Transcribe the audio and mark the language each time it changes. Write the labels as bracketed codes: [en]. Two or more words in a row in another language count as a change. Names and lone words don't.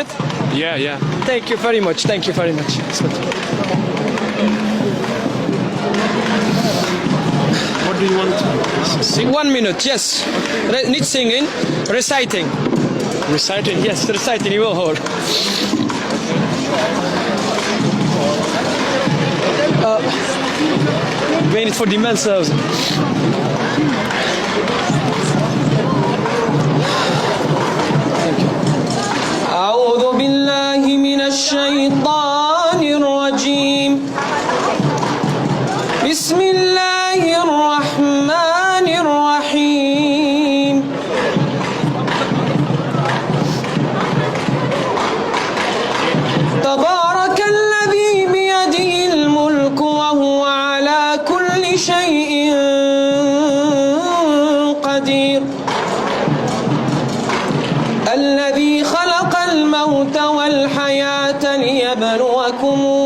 [en] Yeah, yeah. Thank you very much. Thank you very much. What do you want to sing? 1 minute, yes. Not singing, reciting. Reciting? Yes, reciting. You will hold. [nl] Ik weet niet voor die mensen. [ar] أعوذ بالله من الشيطان الرجيم بسم الله الرحمن الرحيم تبارك الذي بيده الملك وهو على كل شيء قدير الذي خلق الموت والحياة ليبلوكم